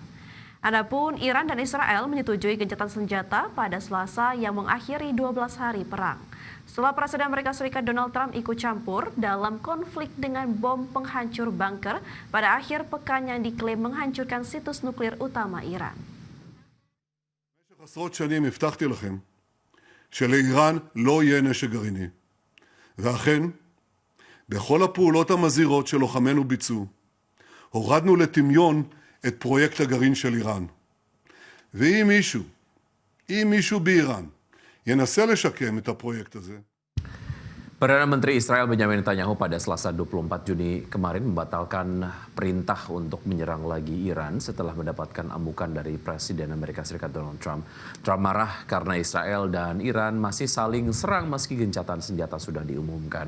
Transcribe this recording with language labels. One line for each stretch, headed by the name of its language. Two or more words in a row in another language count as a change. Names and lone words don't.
Indonesian: Adapun Iran dan Israel menyetujui gencatan senjata pada Selasa yang mengakhiri 12 hari perang. Setelah Presiden Amerika Serikat Donald Trump ikut campur dalam konflik dengan bom penghancur bunker pada akhir pekan yang diklaim menghancurkan situs nuklir utama Iran.
Hebrew: עשרות שנים הבטחתי לכם שלאיראן לא יהיה נשק גרעיני. ואכן, בכל הפעולות המזהירות שלוחמינו ביצעו, הורדנו לטמיון את פרויקט הגרעין של איראן. ואם מישהו באיראן ינסה לשקם את הפרויקט הזה,
Indonesian: Perdana Menteri Israel Benjamin Netanyahu pada Selasa 24 Juni kemarin membatalkan perintah untuk menyerang lagi Iran setelah mendapatkan amukan dari Presiden Amerika Serikat Donald Trump. Trump marah karena Israel dan Iran masih saling serang meski gencatan senjata sudah diumumkan.